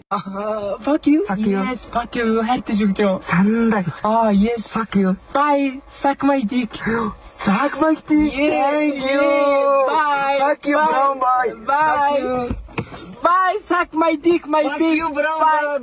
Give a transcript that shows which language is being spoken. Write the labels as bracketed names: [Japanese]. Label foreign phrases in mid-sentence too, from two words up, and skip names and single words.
[English] Fuck you. Yes, fuck you. [Mongolian] хайртай шүү гэж. Сандаа гэж. [English] Yes, fuck you. Bye. Suck my dick. Suck my dick. Thank you. Bye. Fuck you, bro. Bye. Bye. Suck my dick, my dick. Fuck you, bro. Bye.